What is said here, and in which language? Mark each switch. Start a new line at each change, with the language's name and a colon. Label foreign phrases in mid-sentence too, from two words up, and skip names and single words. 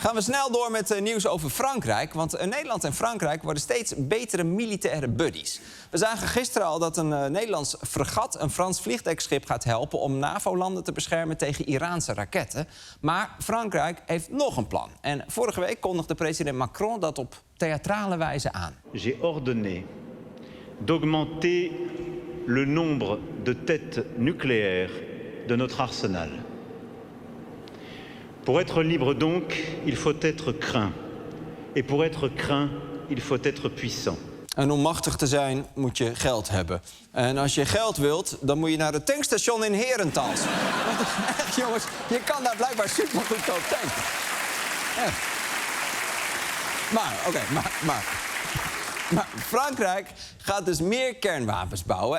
Dutch: Gaan we snel door met nieuws over Frankrijk. Want Nederland en Frankrijk worden steeds betere militaire buddies. We zagen gisteren al dat een Nederlands fregat een Frans vliegdekschip gaat helpen om NAVO-landen te beschermen tegen Iraanse raketten. Maar Frankrijk heeft nog een plan. En vorige week kondigde president Macron dat op theatrale wijze aan.
French: J'ai ordonné d'augmenter le nombre de têtes nucléaires de notre arsenal. Pour être libre donc, il faut être craint. Et pour être craint, il faut être puissant.
Dutch: En om machtig te zijn, moet je geld hebben. En als je geld wilt, dan moet je naar het tankstation in Herentals. Echt, jongens, je kan daar blijkbaar super goedkoop tanken. Echt. Maar Frankrijk gaat dus meer kernwapens bouwen.